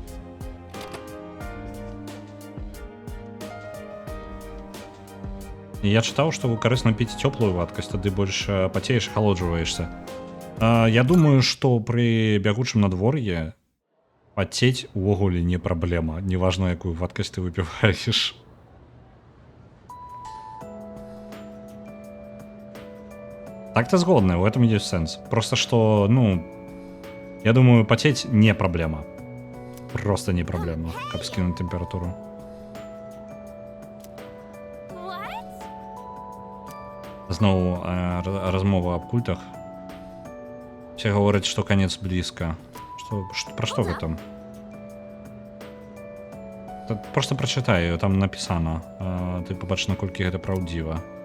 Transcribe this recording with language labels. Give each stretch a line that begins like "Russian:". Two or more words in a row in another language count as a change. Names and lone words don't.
Belarusian: І я чытаў, што карысна піць цёплую вадкасць, тады больш пацееш, ахалоджваешся. Я думаю, што пры бягучым надвор'і пацець увогуле не праблема, неважно, якую вадкасць ты выпіваеш. Так-то згодны,
Russian: в этом есть сенс. Просто что, ну, я думаю, потеть не проблема. Просто не проблема, как скинуть температуру.
Belarusian: Знову размова об культах.
Russian: Все говорят, что конец близко. Про что вы там? Просто прочитай, там написано.
Belarusian: Ты побачиш, наколькі гэта праўдзіва.